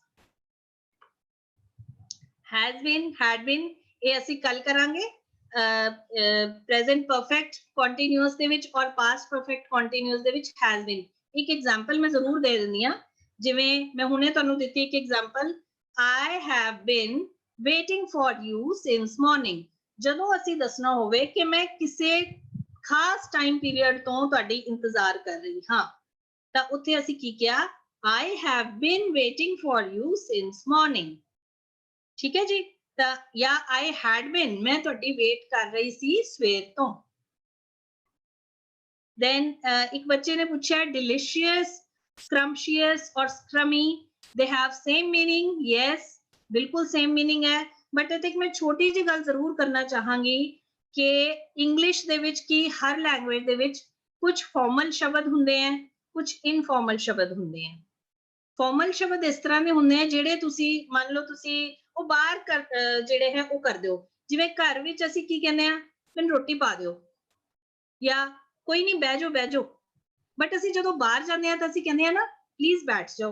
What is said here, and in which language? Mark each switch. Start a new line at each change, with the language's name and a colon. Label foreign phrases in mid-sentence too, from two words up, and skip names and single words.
English: has been, had been,
Punjabi: ਇਹ ਅਸੀਂ ਕੱਲ ਕਰਾਂਗੇ
English: present perfect continuous
Punjabi: ਦੇ ਵਿੱਚ ਔਰ
English: past perfect continuous
Punjabi: ਦੇ ਵਿੱਚ
English: has been।
Punjabi: ਇੱਕ ਐਗਜ਼ਾਮਪਲ ਮੈਂ ਜ਼ਰੂਰ ਦੇ ਦਿੰਦੀ ਹਾਂ, ਜਿਵੇਂ ਮੈਂ ਹੁਣੇ ਤੁਹਾਨੂੰ ਦਿੱਤੀ ਇੱਕ ਐਗਜ਼ਾਮਪਲ,
English: I have been waiting for you since morning।
Punjabi: ਜਦੋਂ ਅਸੀਂ ਦੱਸਣਾ ਹੋਵੇ ਕਿ ਮੈਂ ਕਿਸੇ ਖਾਸ
English: time period
Punjabi: ਤੋਂ ਤੁਹਾਡੀ ਇੰਤਜ਼ਾਰ ਕਰ ਰਹੀ ਹਾਂ, ਤਾਂ ਉੱਥੇ ਅਸੀਂ ਕੀ ਕਿਹਾ,
English: I have been waiting for you since morning,
Punjabi: ਠੀਕ ਹੈ ਜੀ। ਤਾਂ ਜਾਂ
English: I had been,
Punjabi: ਮੈਂ ਤੁਹਾਡੀ ਵੇਟ ਕਰ ਰਹੀ ਸੀ ਸਵੇਰ ਤੋਂ।
English: then
Punjabi: ਇੱਕ ਬੱਚੇ ਨੇ ਪੁੱਛਿਆ
English: delicious, scrumptious ਔਰ scrummy, they have same meaning, yes, ਬਿਲਕੁਲ same meaning ਹੈ।
Punjabi: ਬਟ ਇੱਥੇ ਮੈਂ ਛੋਟੀ ਜਿਹੀ ਗੱਲ ਜ਼ਰੂਰ ਕਰਨਾ ਚਾਹਾਂਗੀ ਕਿ ਇੰਗਲਿਸ਼ ਦੇ ਵਿੱਚ ਕੀ ਹਰ ਲੈਂਗੁਏਜ ਦੇ ਵਿੱਚ ਕੁਝ ਫਾਰਮਲ ਸ਼ਬਦ ਹੁੰਦੇ ਹੈ, ਕੁਝ ਇਨਫਾਰਮਲ ਸ਼ਬਦ ਹੁੰਦੇ ਹੈ। ਫਾਰਮਲ ਸ਼ਬਦ ਇਸ ਤਰ੍ਹਾਂ ਦੇ ਹੁੰਦੇ ਆ ਜਿਹੜੇ ਤੁਸੀਂ ਮੰਨ ਲਓ ਤੁਸੀਂ ਉਹ ਬਾਹਰ ਜਿਹੜੇ ਹੈ ਉਹ ਕਰ ਦਿਓ, ਜਿਵੇਂ ਘਰ ਵਿੱਚ ਅਸੀਂ ਕੀ ਕਹਿੰਦੇ ਆ, ਮੈਨੂੰ ਰੋਟੀ ਪਾ ਦਿਓ ਜਾਂ ਕੋਈ ਨਹੀਂ ਬਹਿ ਜਾਓ, ਬਟ ਅਸੀਂ ਜਦੋਂ ਬਾਹਰ ਜਾਂਦੇ ਆ ਤਾਂ ਅਸੀਂ ਕਹਿੰਦੇ ਆ ਨਾ ਪਲੀਜ਼ ਬੈਠ ਜਾਓ।